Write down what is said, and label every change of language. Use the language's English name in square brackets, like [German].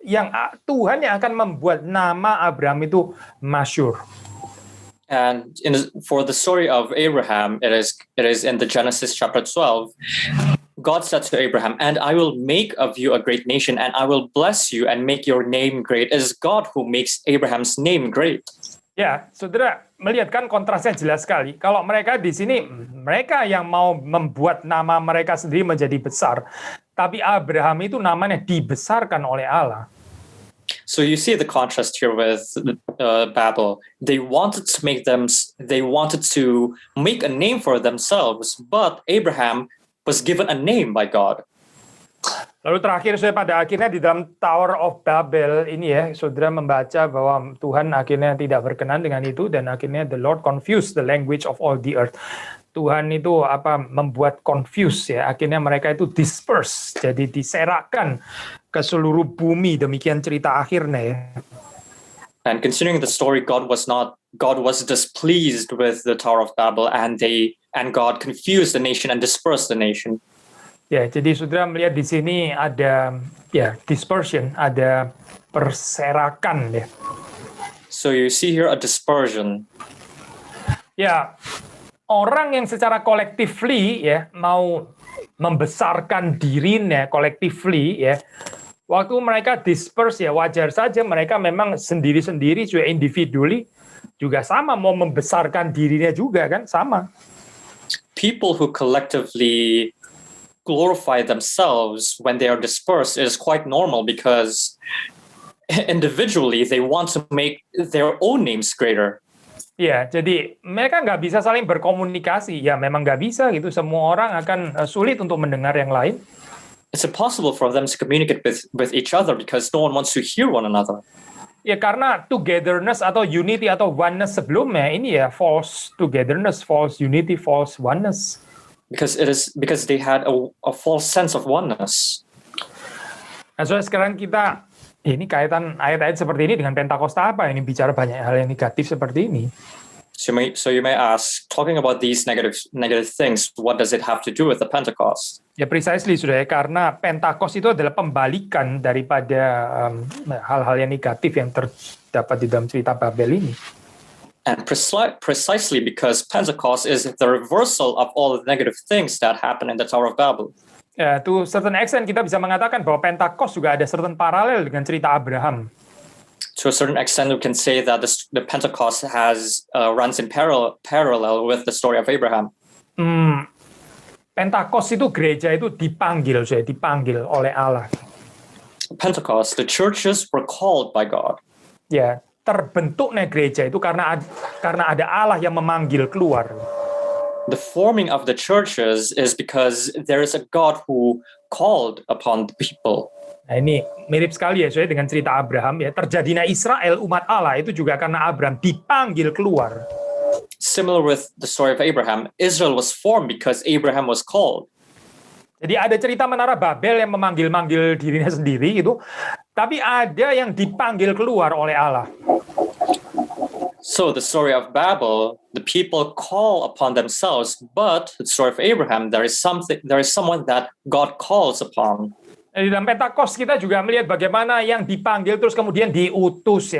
[Indonesian] Yang Tuhan yang akan membuat nama Abraham itu masyhur. [English] And for the story of Abraham, it is in the Genesis chapter 12. God said to Abraham, "And I will make of you a great nation, and I will bless you and make your name great." It is God who makes Abraham's name great. [Indonesian] Ya, saudara melihat kan kontrasnya jelas sekali. Kalau mereka di sini, mereka yang mau membuat nama mereka sendiri menjadi besar. Tapi Abraham itu namanya dibesarkan oleh Allah. [English] So you see the contrast here with Babel. They wanted to make a name for themselves, but Abraham was given a name by God. [Indonesian] Lalu terakhir pada akhirnya di dalam Tower of Babel ini ya, saudara membaca bahwa Tuhan akhirnya tidak berkenan dengan itu dan akhirnya [English] the Lord confused the language of all the earth. [Indonesian] Tuhan itu membuat confuse ya, akhirnya mereka itu disperse, jadi diserakkan ke seluruh bumi, demikian cerita akhirnya ya. [English] And considering the story, God was displeased with the Tower of Babel, and God confused the nation and dispersed the nation. [Indonesian] Ya, jadi saudara melihat di sini ada ya dispersion, ada perserakan ya. [English] So you see here a dispersion. [Indonesian] Ya, orang yang secara collectively ya mau membesarkan dirinya collectively ya. Waktu mereka disperse ya wajar saja mereka memang sendiri-sendiri juga individually juga sama mau membesarkan dirinya juga kan sama. [English] People who collectively glorify themselves when they are dispersed is quite normal because individually they want to make their own names greater. [Indonesian] Ya, jadi mereka nggak bisa saling berkomunikasi. Ya, memang nggak bisa gitu. Semua orang akan sulit untuk mendengar yang lain. [English] It's impossible for them to communicate with each other because no one wants to hear one another. [Indonesian] Ya, karena togetherness atau unity atau oneness sebelumnya ini ya [English] false togetherness, false unity, false oneness. Because they had a false sense of oneness. [Indonesian] Nah, so sekarang kita ini kaitan ayat-ayat seperti ini dengan Pentakosta apa? Ini bicara banyak hal yang negatif seperti ini. [English] So you may ask, talking about these negative things, what does it have to do with the Pentecost? [Indonesian] Ya precisely sudah ya, karena Pentakost itu adalah pembalikan daripada hal-hal yang negatif yang terdapat di dalam cerita Babel ini. [English] And precisely because Pentecost is the reversal of all the negative things that happened in the Tower of Babel. [Indonesian] Ya, [English] to certain extent [Indonesian] kita bisa mengatakan bahwa Pentakost juga ada certain paralel dengan cerita Abraham. [English] To a certain extent, we can say that the Pentecost runs in parallel with the story of Abraham. [Indonesian] Pentakost itu gereja itu dipanggil oleh Allah. [English] Pentecost, the churches were called by God. [Indonesian] Ya, terbentuknya gereja itu karena ada Allah yang memanggil keluar. [English] The forming of the churches is because there is a God who called upon the people. [Indonesian] Nah ini mirip sekali ya saya dengan cerita Abraham ya. Terjadinya Israel umat Allah itu juga karena Abraham dipanggil keluar. [English] Similar with the story of Abraham, Israel was formed because Abraham was called. [Indonesian] Jadi ada cerita Menara Babel yang memanggil-manggil dirinya sendiri gitu. Tapi ada yang dipanggil keluar oleh Allah. [English] So the story of Babel, the people call upon themselves, but the story of Abraham, there is someone that God calls upon. [Indonesian] Di dalam Pentakost kita juga melihat bagaimana yang dipanggil terus kemudian diutus ya.